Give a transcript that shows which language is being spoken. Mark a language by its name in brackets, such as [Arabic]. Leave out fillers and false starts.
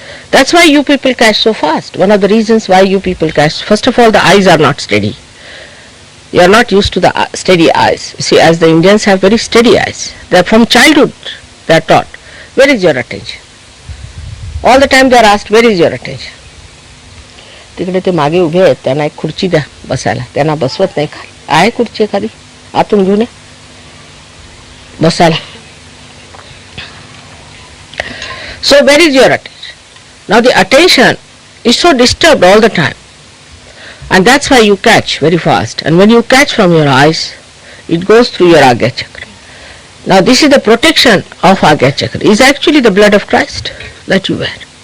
[English] That's why you people catch so fast. One of the reasons why you people catch, first of all, the eyes are not steady. You are not used to the steady eyes. See, as the Indians have very steady eyes. They are from childhood, they are taught, where is your attention? All the time they are asked, where is your attention? [Marathi] तिकडे ते मागे उभे आहेत, त्यांना एक खुर्ची द्या बसायला, त्यांना बसवत नाही खाली. आहे खुर्ची खाली, आतून घेऊन बसायला. [English] So where is your attention? Now the attention is so disturbed all the time. And that's why you catch very fast. And when you catch from your eyes, it goes through your Agya Chakra. Now this is the protection of Agya Chakra. It is actually the blood of Christ that you wear.